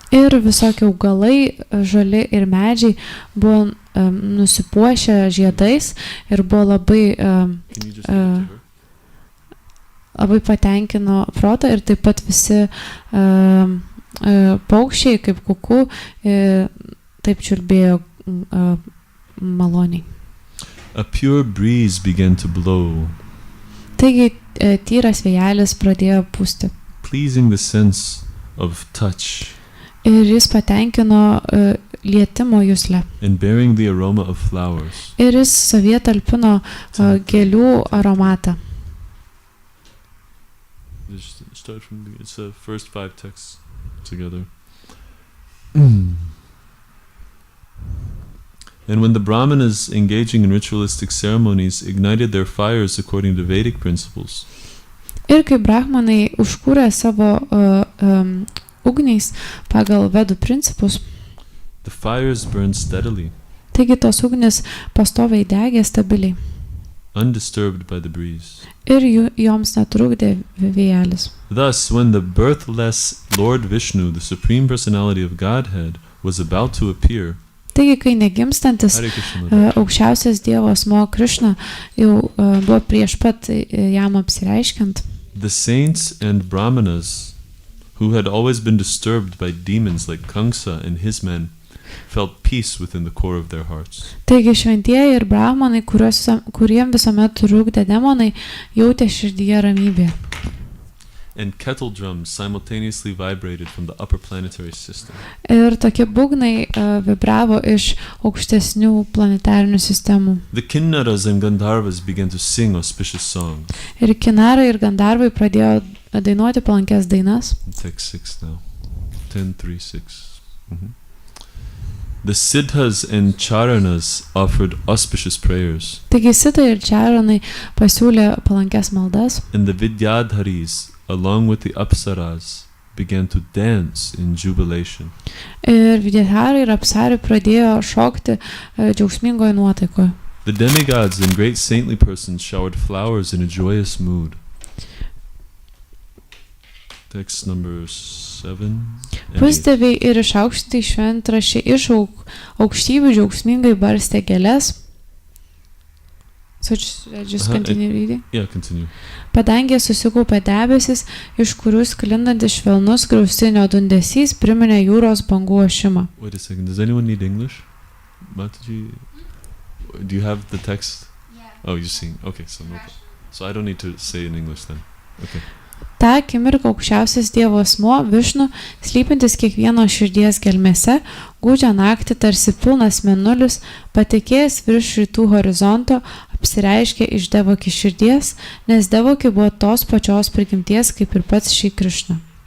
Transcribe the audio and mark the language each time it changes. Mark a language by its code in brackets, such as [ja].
[lt] Ir visokie augalai, žali ir medžiai buvo nusipuošę žiedais ir buvo labai patenkino protą ir taip pat visi paukščiai, kaip kuku, taip čiulbėjo maloniai. [en] A pure breeze began to blow, [lt] Taigi tyras vėjelis pradėjo pūsti [en] pleasing the sense of touch [lt] ir jis patenkino lietimo juslę. [en] and bearing the aroma of flowers. [lt] Ir jis savyje talpino gėlių aromatą. [en] Just start from the, it's the first 5 texts together. And when the Brahmanas engaging in ritualistic ceremonies ignited their fires according to Vedic principles, [lt] Ir kai brahmanai užkūrė savo ugniais pagal vedų principus, [en] the fires burned steadily, [lt] taigi tos ugnis pastoviai degė stabiliai [en] undisturbed by the breeze. [lt] ir joms netrukdė vėjelis. [en] Thus, when the birthless Lord Vishnu, the Supreme Personality of Godhead, was about to appear, [lt] Taigi, kai negimstantis Hare Krishna, aukščiausias Dievo asmuo Krišna jau buvo prieš pat jam apsireiškiant, [en] the saints and brahmanas, who had always been disturbed by demons like Kamsa and his men, felt peace within the core of their hearts. [lt] taigi šventieji ir brahmanai, kuriem visuomet trukdė demonai, jautė širdyje ramybę. [en] And kettle drums simultaneously vibrated from the upper planetary system. [lt] Ir tokie būgnai vibravo iš aukštesnių planetarinių sistemų. [en] The kinnaras and gandharvas began to sing auspicious songs. [lt] Ir kinarai ir gandarvai pradėjo dainuoti palankės dainas. [en] Text 6 now. 10:3-6. The siddhas and charanas offered auspicious prayers, [lt] Taigi sitai ir čaranai pasiūlė palankės maldas. [en] and the vidyadharis, along with the apsaras, began to dance in jubilation. [lt] Ir vidyaharai ir apsari pradėjo šokti džiaugsmingoje nuotaikoje. [en] The demigods and great saintly persons showered flowers in a joyous mood. Text number 7 and 8. [lt] Pusdieviai ir išaukštinti šventraščiai iš aukštybių džiaugsmingai barstė gėles. [en] So just continue reading. Yeah, continue. [lt] Padangė susikaupė debesis, iš kurių sklindantis švelnus griaustinio dundesys priminė jūros bangų ošimą. [en] Wait a second, does anyone need English? Mataji, do you have the text? Yeah. Oh, you sing. Okay, so no problem. So I don't need to say in English then. Okay. [lt] Ta akimirka aukščiausias Dievo asmuo Višnu, slypintis kiekvieno širdies gelmėse, gūdžią naktį tarsi pilnas mėnulis, patekėjęs virš rytų horizonto, apsireiškė iš Devoki širdies, nes Devoki buvo tos pačios prigimties kaip ir pats Šri Krišna.